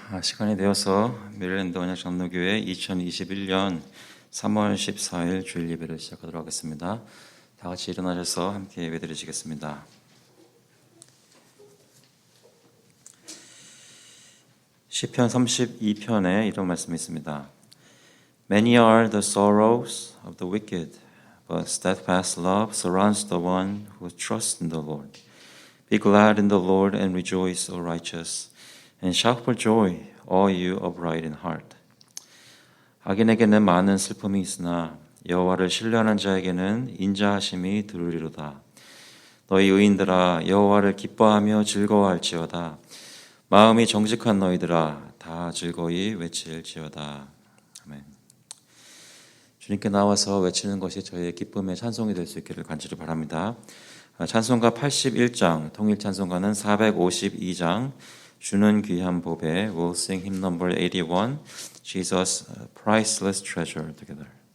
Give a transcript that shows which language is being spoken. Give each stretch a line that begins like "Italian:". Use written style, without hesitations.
Korean: 시간이 되어서 메릴랜드 언약장로교회 2021년 3월 14일 주일 예배를 시작하도록 하겠습니다. 다 같이 일어나셔서 함께 예배드리시겠습니다. 시편 32편에 이런 말씀이 있습니다.
English: Many are the sorrows of the wicked, but steadfast love surrounds the one who trusts in the Lord. Be glad in the Lord and rejoice, O righteous, and shout for joy, all you upright in heart.
Korean: 악인에게는 많은 슬픔이 있으나 여호와를 신뢰하는 자에게는 인자하심이 두루리로다. 너희 의인들아 여호와를 기뻐하며 즐거워할지어다. 마음이 정직한 너희들아 다 즐거이 외칠지어다. 아멘. 주님께 나와서 외치는 것이 저희의 기쁨의 찬송이 될 수 있기를 간절히 바랍니다. 찬송가 81장, 통일 찬송가는 452장, 주는 귀한 보배.
English: We'll sing hymn number 81, Jesus, Priceless Treasure together.